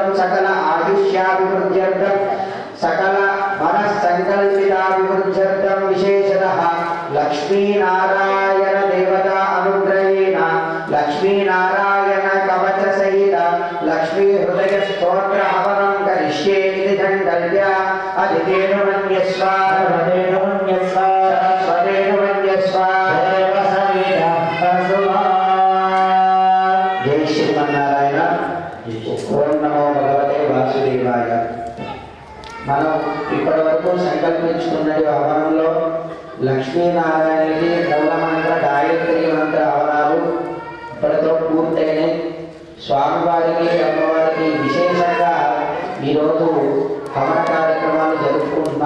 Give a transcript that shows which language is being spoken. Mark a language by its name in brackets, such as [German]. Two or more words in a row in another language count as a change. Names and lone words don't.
[Sanskrit] सकल आयुष्याभिवृद्ध्यर्थं सकल मनस्सङ्कल्पिताभिवृद्ध्यर्थं विशेषतः लक्ष्मीनारायण देवता अनुग्रहेण लक्ष्मीनारायण कवचसहित लक्ष्मी हृदय स्तोत्र हवनं करिष्ये इति सङ्कल्प्य अधिकेन मन्यस्व सर्वदेन मन्यस्व स्वदेन मन्यस्व देव सविता असुवा जय श्रीमन्नारायण ओम नमो भगवते वासुदेवाय [Telugu] మనం ఇప్పటివరకు సంకల్పించుకున్నది హవనంలో లక్ష్మీనారాయణకి మూలమంత్ర గాయత్రి మంత్ర హవనాలు ఇప్పటితో పూర్తయినాయి. స్వామివారికి అమ్మవారికి విశేషంగా ఈరోజు హవన కార్యక్రమాలు జరుపుకుంటున్నాం.